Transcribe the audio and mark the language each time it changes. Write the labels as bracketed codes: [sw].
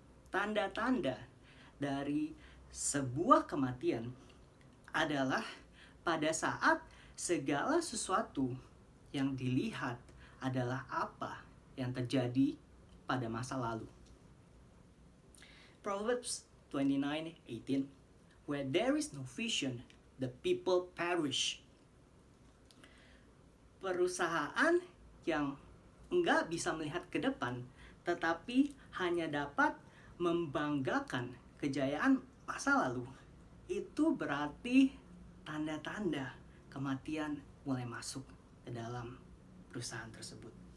[id] Tanda-tanda dari sebuah kematian adalah pada saat segala sesuatu yang dilihat adalah apa yang terjadi pada masa lalu. [en] Proverbs 29:18, where there is no vision, the people perish. [id] Perusahaan yang enggak bisa melihat ke depan, tetapi hanya dapat membanggakan kejayaan masa lalu, itu berarti tanda-tanda kematian mulai masuk ke dalam perusahaan tersebut.